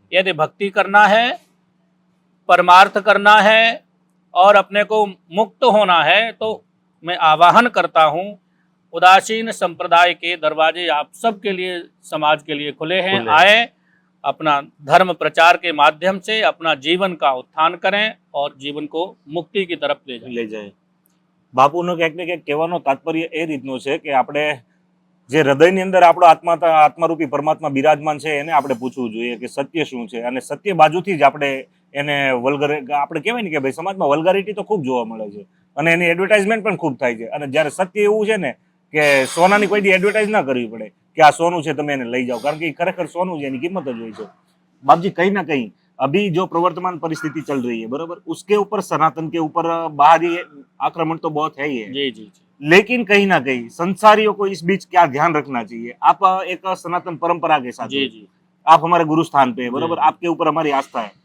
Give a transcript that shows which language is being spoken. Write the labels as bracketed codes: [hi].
[hi] यदि भक्ति करना है, परमार्थ करना है, और अपने को मुक्त होना है, तो मैं आवाहन करता हूँ, उदासीन संप्रदाय के दरवाजे आप सबके लिए, समाज के लिए खुले हैं। आए, अपना धर्म प्रचार के माध्यम से अपना जीवन का उत्थान करें और जीवन को मुक्ति की तरफ ले जाएं। [gu] બાપુનો ક્યાંક ને ક્યાંક કહેવાનો તાત્પર્ય એ રીતનો છે કે આપણે જે હૃદયની અંદર આપણો આત્મારૂપી પરમાત્મા બિરાજમાન છે એને આપણે પૂછવું જોઈએ કે સત્ય શું છે, અને સત્ય બાજુથી જ આપણે એને આપણે કહેવાય ને કે ભાઈ સમાજમાં વલ્ગારિટી તો ખૂબ જોવા મળે છે, અને એની એડવર્ટાઇઝમેન્ટ પણ ખૂબ થાય છે. અને જ્યારે સત્ય એવું છે ને કે સોનાની કોઈ દી એડવર્ટાઇઝ ના કરવી પડે કે આ સોનું છે, તમે એને લઈ જાઓ, કારણ કે એ ખરેખર સોનું છે, એની કિંમત જ હોય છે. [hi] बाप जी, कहीं ना कहीं अभी जो प्रवर्तमान परिस्थिति चल रही है, बराबर, उसके ऊपर सनातन के ऊपर बाहरी आक्रमण तो बहुत है ही है। जी जी जी। लेकिन कहीं ना कहीं संसारियों को इस बीच क्या ध्यान रखना चाहिए? आप एक सनातन परंपरा के साथ, जी जी, आप हमारे गुरु स्थान पे, बराबर, आपके ऊपर हमारी आस्था है।